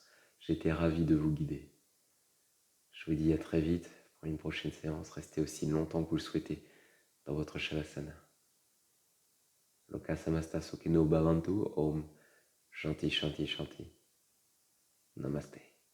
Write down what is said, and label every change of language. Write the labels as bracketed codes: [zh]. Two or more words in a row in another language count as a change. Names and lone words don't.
[fr] J'étais ravi de vous guider. Je vous dis à très vite pour une prochaine séance. Restez aussi longtemps que vous le souhaitez dans votre Shavasana. [sa] लोकाः समस्ताः सुखिनो भवन्तु. ॐ शान्तिः शान्तिः शान्तिः. [fr] Namaste.